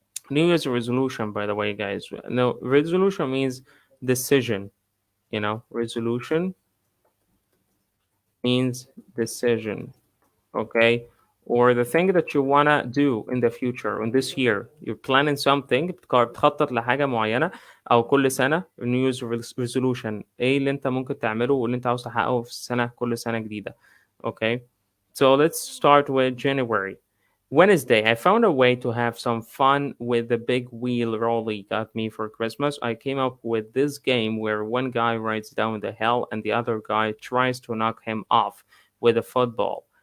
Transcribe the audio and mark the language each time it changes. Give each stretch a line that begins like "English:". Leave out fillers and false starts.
English: New Year's resolution, by the way, guys. No, resolution means decision, resolution means decision. Okay, or the thing that you wanna do in the future in this year. You're planning something،
Arabic: بتخطط لحاجة معينة، أو كل سنة
English: New Year's resolution.
Arabic: إيه اللي أنت ممكن تعمله واللي أنت عاوز تحققه في السنة كل سنة جديدة.
English: Okay, so let's start with January. Wednesday, I found a way to have some fun with the big wheel Rolly got me for Christmas. I came up with this game where one guy rides down the hill and the other guy tries to knock him off with a football.